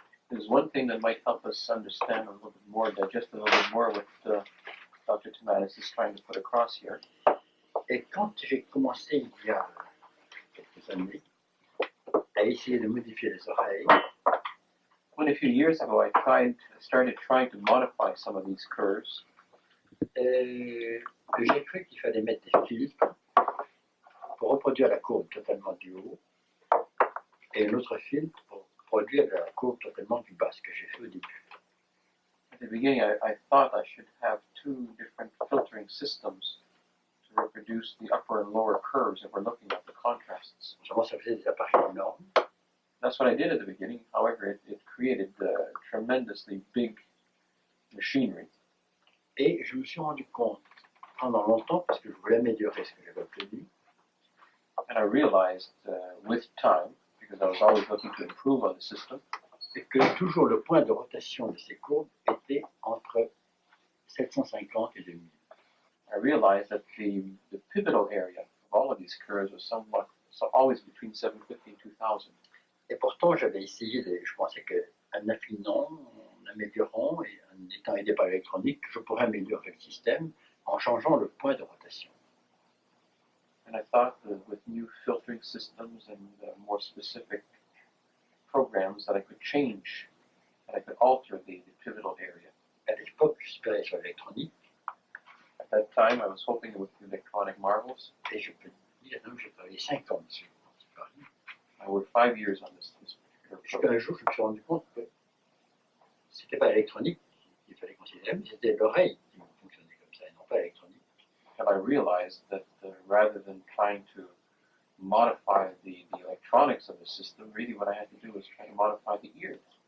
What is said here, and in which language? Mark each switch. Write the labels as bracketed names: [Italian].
[English] There's one thing that might help us understand a little bit more, digest a little bit more what Dr. Tomatis is trying to put across here. [French] Et quand j'ai commencé il y a quelques années à essayer de modifier les oreilles, [English] When a few years ago I started trying to modify some of these curves, [French] j'ai cru qu'il fallait mettre des filtres pour reproduire la courbe totalement du haut et un autre filtre pour produire la courbe totalement du bas, ce que j'ai fait au début. [English] at the beginning I thought I should have two different filtering systems to reproduce the upper and lower curves if we're looking at the contrasts. [French] Seulement, ça faisait des appareils énormes. [English] That's what I did at the beginning. However, it created tremendously big machinery. [French] Et je me suis rendu compte pendant longtemps, parce que je voulais améliorer ce que j'avais obtenu, [English] And I realized with time, because I was always looking to improve on the system, [French] et que toujours le point de rotation de ces courbes était entre 750 et 2000. [English] I realized that the pivotal area of all of these curves was always between 750 and 2000. [French] Et pourtant, j'avais essayé, je pensais qu'en affinant, en améliorant et en étant aidé par l'électronique, je pourrais améliorer le système en changeant le point de rotation. [English] And I thought that with new filtering systems and more specific programs that I could change, that I could alter the pivotal area. [French] À l'époque, j'espérais sur l'électronique, [English] At that time, I was hoping with the electronic marvels. [French] et je peux dire, non, j'ai travaillé 5 ans dessus. [English] I worked 5 years on this particular [French] Jusqu'à [English] program. [French] un jour, je me suis rendu compte que c'était pas l'électronique qu'il fallait considérer, mais c'était l'oreille qui fonctionnait comme ça, et non pas l'électronique. [English] And I realized that rather than trying to modify the electronics of the system, really what I had to do was try to modify the ear.